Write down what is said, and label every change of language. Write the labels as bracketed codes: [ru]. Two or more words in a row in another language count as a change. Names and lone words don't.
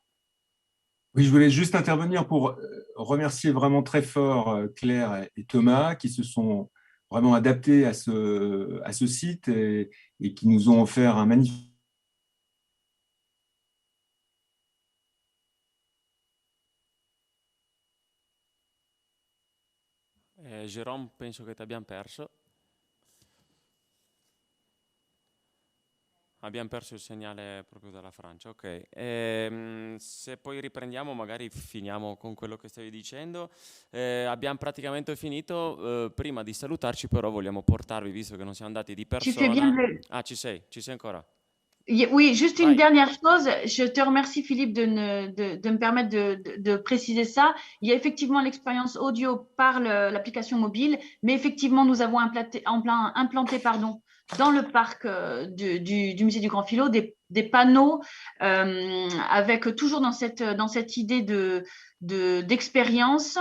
[fr] Oui, je voulais juste intervenir pour remercier vraiment très fort Claire et Thomas qui se sont vraiment adaptés à ce site et qui nous ont offert un magnifique. [it] Jérôme, penso che ti abbiamo perso. Abbiamo perso il segnale proprio dalla Francia, ok. Se poi riprendiamo, magari finiamo con quello che stavi dicendo. Abbiamo praticamente finito. Prima di salutarci però vogliamo portarvi, visto che non siamo andati di persona... Ah, ci sei ancora? [fr] Oui, juste une dernière chose. Je te remercie, Philippe, de me permettre de préciser ça. Il y a effectivement l'expérience audio par l'application mobile, mais effectivement, nous avons implanté dans le parc du musée du Grand Filon des panneaux avec toujours dans cette idée d'expérience.